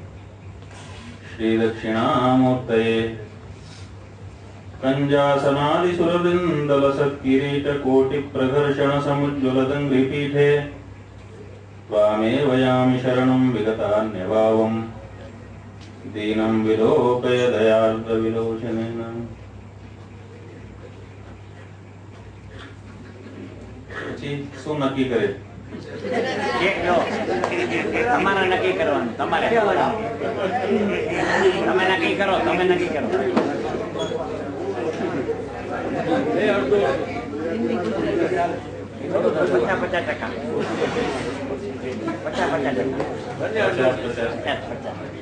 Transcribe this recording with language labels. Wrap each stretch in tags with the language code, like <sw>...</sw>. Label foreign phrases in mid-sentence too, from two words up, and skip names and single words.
<sa>श्रीदक्षिणामूर्तये कञ्जासनादिसुरवृन्दलसत्किरीटकोटिप्रघर्षणसमुज्ज्वलदङ्घ्रिपीठे त्वामेव यामि शरणं विगतान्यभावं दीनं विलोकय दयार्द्रविलोचनेन.</sa> <gu>શું નક્કી કરે? તમારે નક્કી કરવાનું, તમારે તમે નક્કી કરો, તમે નક્કી કરો. 50%.</gu>